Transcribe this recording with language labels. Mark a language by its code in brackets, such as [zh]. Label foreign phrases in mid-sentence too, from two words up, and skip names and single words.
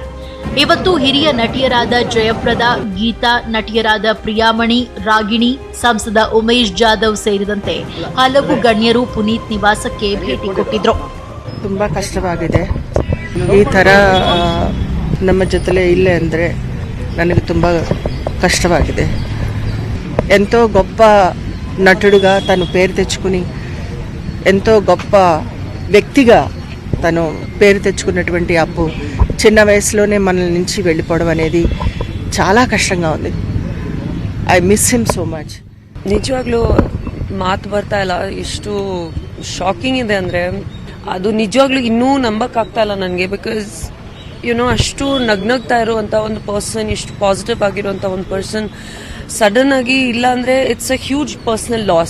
[kn] ಇವತ್ತು ಹಿರಿಯ ನಟಿಯರಾದ ಜಯಪ್ರದಾ, ಗೀತಾ, ನಟಿಯರಾದ ಪ್ರಿಯಾಮಣಿ, ರಾಗಿಣಿ, ಸಂಸದ ಉಮೇಶ್ ಜಾಧವ್ ಸೇರಿದಂತೆ ಹಲವು ಗಣ್ಯರು ಪುನೀತ್ ನಿವಾಸಕ್ಕೆ ಭೇಟಿ ಕೊಟ್ಟಿದ್ರು. ತುಂಬಾ ಕಷ್ಟವಾಗಿದೆ. ಈ ತರ ನಮ್ಮ ಜೊತೆಲೇ ಇಲ್ಲೇ ಅಂದ್ರೆ ನನಗೆ ತುಂಬಾ కష్టವಾಗಿದೆ. [te] ఎంతో గొప్ప నటుడుగా తను పేరు తెచ్చుకుని, ఎంతో గొప్ప వ్యక్తిగా తను పేరు తెచ్చుకున్నటువంటి అప్పు చిన్న వయసులోనే మన నుంచి వెళ్ళిపోవడం అనేది చాలా కష్టంగా ఉంది. [en] I miss him so much. [kn] ನಿಜವಾಗ್ಲೂ ಮಾತು ಬರ್ತಾ ಇಲ್ಲ. ಎಷ್ಟು ಶಾಕಿಂಗ್ ಇದೆ ಅಂದರೆ ಅದು ನಿಜವಾಗ್ಲೂ ಇನ್ನೂ ನಂಬಕ್ಕಾಗ್ತಾ ಇಲ್ಲ ನನಗೆ. ಬಿಕಾಸ್ ಅಷ್ಟು ನಗ್ನಗ್ತಾ ಇರುವಂಥ ಒಂದು ಪರ್ಸನ್, ಎಷ್ಟು ಪಾಸಿಟಿವ್ ಆಗಿರುವಂಥ ಒಂದು ಪರ್ಸನ್ ಸಡನ್ ಆಗಿ ಇಲ್ಲ ಅಂದ್ರೆ [en] it's a huge personal loss.